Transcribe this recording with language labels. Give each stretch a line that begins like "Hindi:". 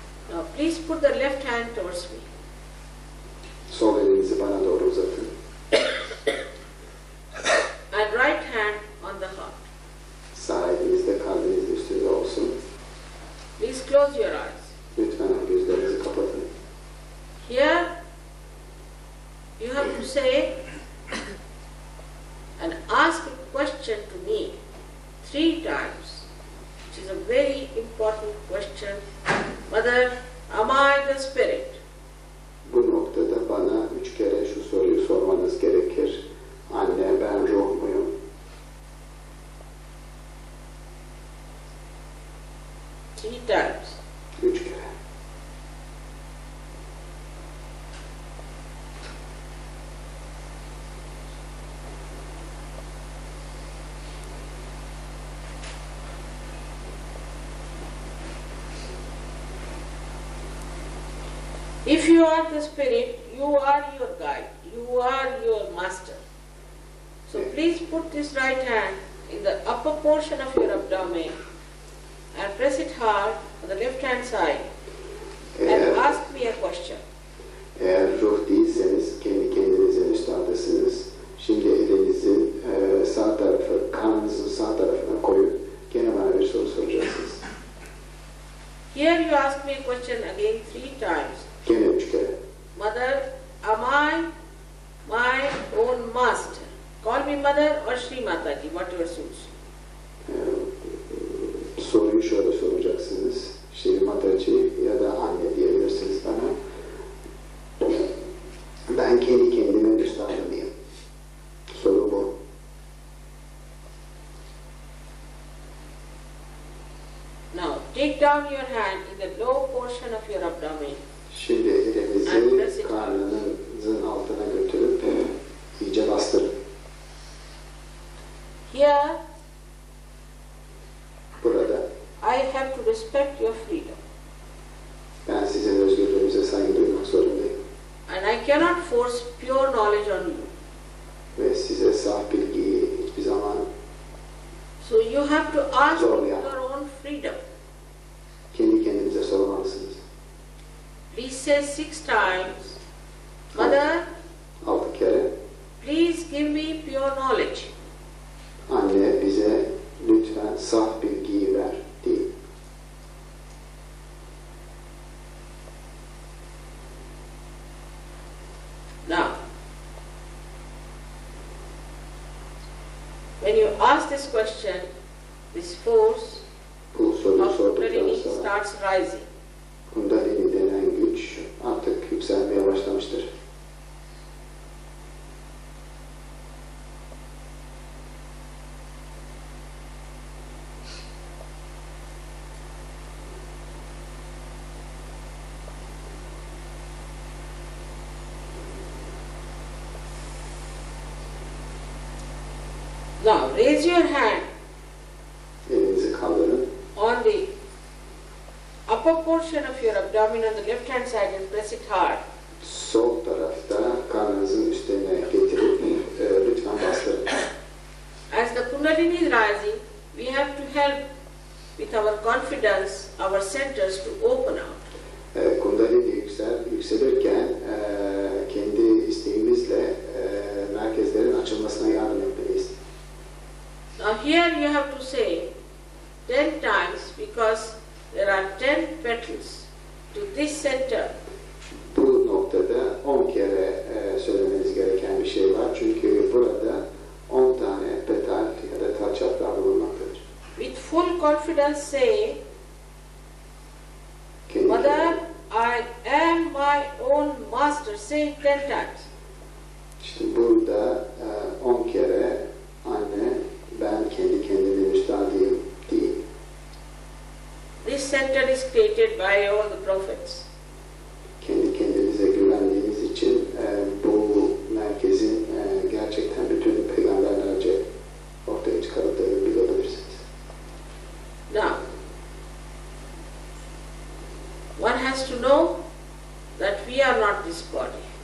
English: Now please put the left hand towards me.
Turkish: Sol elinizi bana doğru uzatın.
English: And right hand on the heart.
Turkish: Sağ eliniz de kalbinizin üstünde olsun.
English: Please close your eyes.
Turkish: Lütfen gözlerinizi kapatın.
English: Here you have to say and ask a question to me 3 times, which is a very important question. Mother, am I the spirit?
Turkish: Bu noktada bana 3 kere şu soruyu sormanız gerekir. Anne, ben ruh muyum?
English: 3 times.
Turkish: 3 kere.
English: If you are the spirit, you are your guide, you are your master. So please put this right hand in the upper portion of your abdomen and press it hard on the left hand side and ask me a question.
Turkish: Eğer ruh değilseniz kendi kendinizin üstadısınız. Şimdi elinizin sağ tarafı, karnınızın sağ tarafına koyup gene bana bir soru soracaksınız.
English: Here you ask me a question again 3 times.
Turkish: Gene 3 kere.
English: Mother, am I my own master? Call me mother or Shri Mataji, whatever suits.
Turkish: Soruyu şöyle soracaksınız. Shri Mataji ya da anne diyebilirsiniz bana. Ben kendi kendimin üstadı mıyım? Soru bu.
English: Now, take down your hand in the low portion of your abdomen.
Turkish: Şimdi elinizi karnınızın altına götürüp iyice bastırın.
English: Here,
Turkish: burada
English: I have to respect your freedom.
Turkish: Ben sizin özgürlüğünüze saygı duymak zorundayım.
English: And I cannot force pure knowledge on you.
Turkish: Ve size saf bilgiyi hiçbir zaman
English: So you have to ask
Turkish: zorlayamam.
English: your own freedom.
Turkish: Kendi kendinize sormalısınız.
English: Please say 6 times, Mother,
Turkish: 6 kere.
English: please give me pure knowledge.
Turkish: Anne bize lütfen saf bilgiyi ver deyin.
English: Now, when you ask this question, this force
Turkish: Bu soruyu
English: of
Turkish: sorduktan
English: Kundalini
Turkish: sonra
English: starts rising.
Turkish: Kundalini denen güç artık yükselmeye başlamıştır.
English: Now, raise your hand
Turkish: Elinizi kaldırın.
English: on the upper portion of your abdomen on the left hand side and press it hard.
Turkish: Sol tarafta karnınızın üstüne getirip lütfen bastırın.
English: As the Kundalini is rising, we have to help with our confidence, our centers to open out.
Turkish: Kundalini yükselirken kendi isteğimizle merkezlerin açılmasına yardım etmeliyiz.
English: Now here you have to say 10 times because there are 10 petals to this center.
Turkish: Bu noktada 10 kere söylemeniz gereken bir şey var. Çünkü burada 10 tane petal ya da tel çaprağı bulunmaktadır.
English: With full confidence say, Mother, I am my own master. Say it 10 times.
Turkish: İşte burada 10 kere anne ben kendi kendimin üstadıyım diyeyim.
English: This center is created by all the prophets.
Turkish: Kendi kendinize güvendiğiniz için bu merkezin gerçekten bütün peygamberlerce ortaya çıkarıldığını bilebilirsiniz.
English: Now, one has to know that we are not this body.